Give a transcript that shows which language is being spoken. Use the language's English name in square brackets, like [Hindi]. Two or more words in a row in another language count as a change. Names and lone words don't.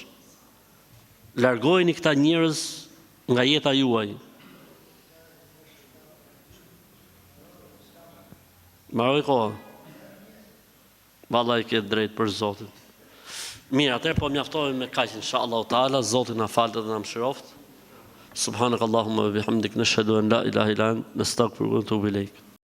[Albanian] Largojeni këta njerëz nga jeta juaj. Maroj koha. Vallai ke drejt për Zotin. Mirë, atëherë po mjaftohemi me kaq [Arabic] إن شاء الله تعالى, [Albanian] Zoti na falë dhe na mëshiroft. [Arabic] سبحانك اللهم وبحمدك نشهد أن لا إله إلا أنت نستغفرك ونتوب إليك.